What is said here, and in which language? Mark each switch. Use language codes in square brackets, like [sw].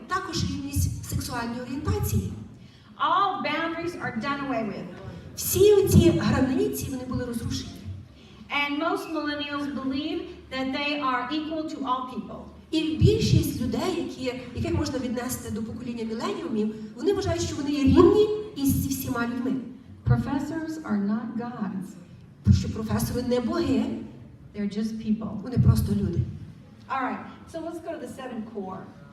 [uk] Також рівність сексуальної орієнтації. [en] All boundaries are done away with. [uk] Всі ці границі вони були розрушені. [en] And most millennials believe that they are equal to all people. [uk] І більшість людей, яких можна віднести до покоління міленіумів, вони вважають, що вони є рівні із всіма людьми. [en] Professors are not gods. [uk] Що професори не боги, [en] They're just people. [uk] вони просто люди. [en] All right, so let's go to the 7 core.